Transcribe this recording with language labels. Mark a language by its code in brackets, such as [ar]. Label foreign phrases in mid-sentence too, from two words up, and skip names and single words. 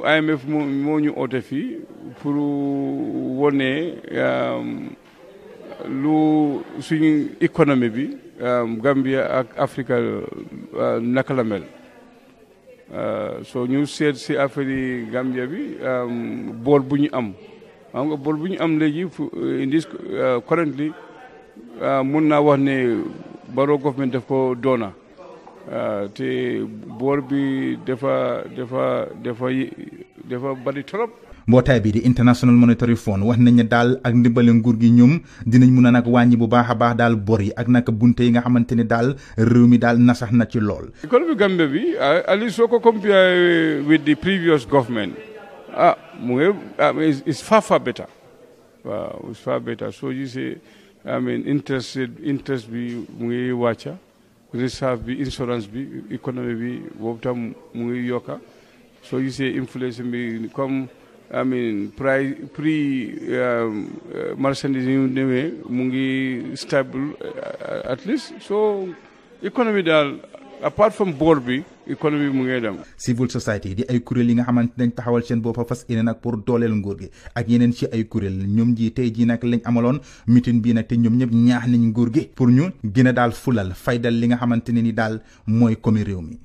[wo] IMF moo ñu oote fii pour wone lu suñu économie bi Gambia ak Afrique naka la mel soo ñu seet si affaire yi Gambia bi bool bu ñu am xam nga bool bu ñu am léegi [en] in this currently [wo] mun naa wax ne Barrow government daf ko doona te boor bi dafa bari trop. mbootaay bi di International Monetary Fund wax nañ ne daal ak ndimbale nguur gi ñoom dinañ mun a nag wàññi bu baax a baax daal bor yi ak nag bunte yi nga xamante ne daal réew mi daal nasax na ci lool. économie Gambia bi [en] at least [wo] soo ko [en] compare with the previous government [wo] mu ngi [en] it's far [wo] better waaw [en] it's far better [wo] soo gisee interest bi mu ngi wàcca reserve bi insurance bi économie bi boobu tam mu ngi yokka soo gisee inflation bi comme [en] I mean [wo] prix marchandise yu demee mu ngi stable [en] at least [wo] so économie daal [en] apart from board [wo] bi économie mu ngi dem. [en] civil society [wo] di ay kuréel yi nga xamante nañ taxawal seen boppa fas yéene nag pour dooleel nguur gi ak yeneen ci ay kuréel ñoom ji tey jii nag lañ amaloon meeting bii nag te ñoom ñëpp ñaax nañ nguur gi pour ñu gën a daal fulal faydal li nga xamante ne ni daal mooy komi réew mi.